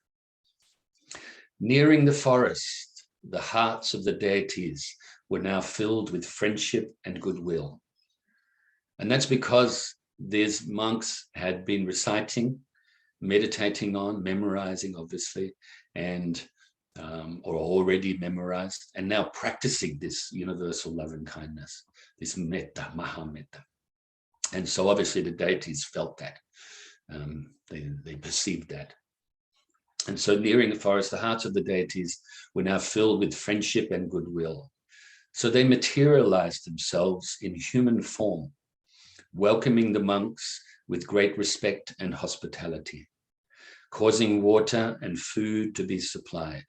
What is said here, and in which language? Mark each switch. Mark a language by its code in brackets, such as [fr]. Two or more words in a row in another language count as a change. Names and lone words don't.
[en] Nearing the forest, the hearts of the deities were now filled with friendship and goodwill. And that's because these monks had been reciting, meditating on, memorizing, obviously, and or already memorized, and now practicing this universal love and kindness, this metta, [pi] maha metta. [en] And so obviously the deities felt that, they perceived that. And so nearing the forest, the hearts of the deities were now filled with friendship and goodwill. So they materialized themselves in human form, welcoming the monks with great respect and hospitality, causing water and food to be supplied.